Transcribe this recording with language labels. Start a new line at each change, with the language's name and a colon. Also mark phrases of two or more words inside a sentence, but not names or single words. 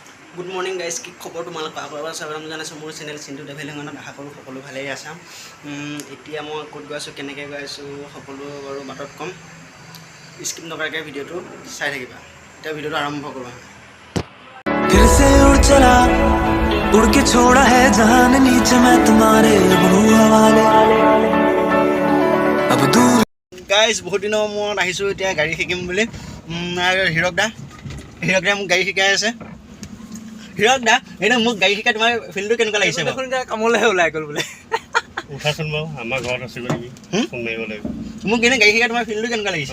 English: good morning guys,
Assamese: কি খবৰ তোমালোক? আগৰবাৰ স্বাগতম জনাইছোঁ মোৰ চেনেল চিন্তু ট্ৰেভেলিঙত। আশা কৰোঁ সকলো ভালেই আছা। এতিয়া মই ক'ত গৈ আছোঁ, কেনেকৈ গৈ আছোঁ, সকলো বাৰু বাটত ক'ম। স্কিপ নকৰাকৈ ভিডিঅ'টো চাই থাকিবা। এতিয়া ভিডিঅ'টো আৰম্ভ কৰোঁ।
Hindi: फिर से उड़ चला उड़ के छोड़ा है जहान नीचे मैं तुम्हारे बनूं हवाले अब दूर।
Assamese: গাইজ বহুত দিনৰ মূৰত আহিছোঁ এতিয়া গাড়ী শিকিম বুলি। হীৰক দা মোক গাড়ী শিকাই আছে। হীৰক দা, এতিয়া মোক গাড়ী শিকাই তোমাৰ ফিল্ডটো কেনেকুৱা লাগিছে? কামলৈ ওলাই গ'ল বোলে। উঠাচোন বাৰু, আমাৰ ঘৰত আছে নেকি? ফোন মাৰিব লাগিব। মোক এনে গাড়ী শিকাই তোমাৰ ফিল্ডটো কেনেকুৱা লাগিছে?